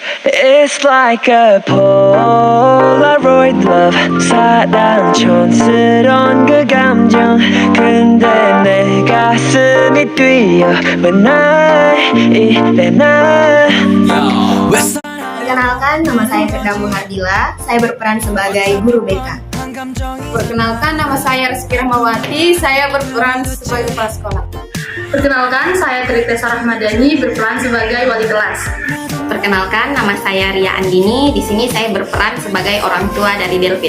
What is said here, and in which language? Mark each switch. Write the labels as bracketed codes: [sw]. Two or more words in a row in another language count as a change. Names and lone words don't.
[en] It's like a Polaroid love [ko] 사랑 촌스러운 그 감정 근데 내 가슴이 뛰어 [en] when I [ko] 이래 나 [id] Perkenalkan, nama saya Firda Muhardila. Saya berperan sebagai guru BK. Perkenalkan, nama saya Rizky Rahmawati. Saya berperan sebagai kepala sekolah. Perkenalkan, saya Tritesa Rahmadani, berperan sebagai wali kelas. Perkenalkan, nama saya Ria Andini. Di sini saya berperan sebagai orang tua dari Delvin.